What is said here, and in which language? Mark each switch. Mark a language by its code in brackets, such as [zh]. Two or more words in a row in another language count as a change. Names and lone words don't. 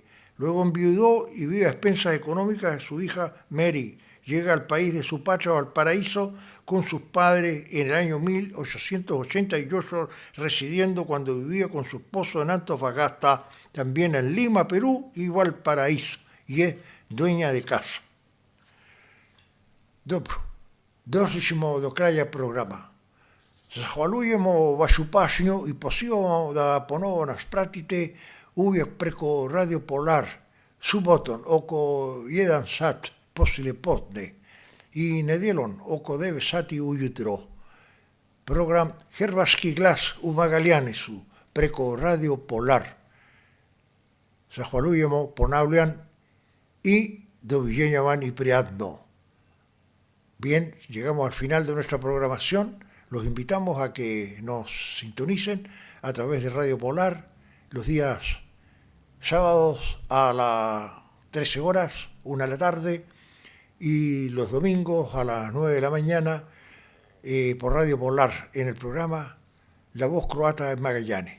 [es] Luego enviudó y vive a expensas económicas de su hija Mary. Llega al país de su patria, Valparaíso, con sus padres en el año 1888, residiendo cuando vivía con su esposo en Antofagasta, también en Lima, Perú, y Valparaíso, y es dueña de casa. [hr] Dobro, došliśmy do kraja programa. Zahvaljujemo vašu pažnju i pozivamo da ponovo nas pratite uvijek preko Radio Polar, subotom oko 1 sat poslijepodne i nedjeljom oko 9 sati ujutro. Program Hrvatski glas u Magallanesu preko Radio Polar. Zahvaljujemo, ponavljam, i doviđenja van i prijatno. [es] Bien, llegamos al final de nuestra programación. Los invitamos a que nos sintonicen a través de Radio Polar los días sábados a las 13 horas, 1 de la tarde, y los domingos a las 9 de la mañana por Radio Polar en el programa La Voz Croata en Magallanes.